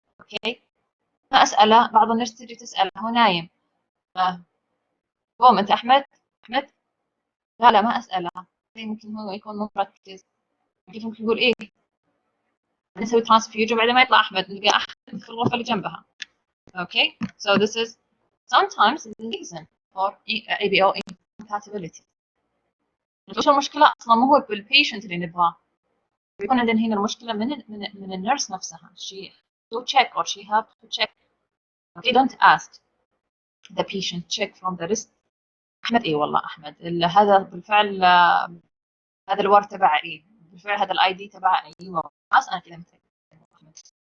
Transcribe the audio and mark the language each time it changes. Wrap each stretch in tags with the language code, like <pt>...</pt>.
<ar>Okay، ما اساله، بعض الناس تجي تساله هو نايم، قوم انت احمد، لا ما اساله، يمكن هو يكون مو مركز، كيف ممكن يقول ايه نسوي ترانسفيوجن وبعدين ما يطلع احمد، نلقى احمد في الغرفه اللي جنبها.</ar> <en>Okay, so this is sometimes the reason for ABO incompatibility.</en> <ar>وش المشكلة أصلا مو هو بالبيشنت اللي نبغاه، بيكون عندنا هنا المشكلة من النيرس نفسها.</ar> <en>She to check or she have to check. Okay, don't ask the patient, check from the wrist.</en> <ar>أحمد إيه والله أحمد، هذا بالفعل هذا الورد تبع إيه، بالفعل هذا الآي دي تبع أيوه، خلاص أنا كذا متأكد أحمد.</ar>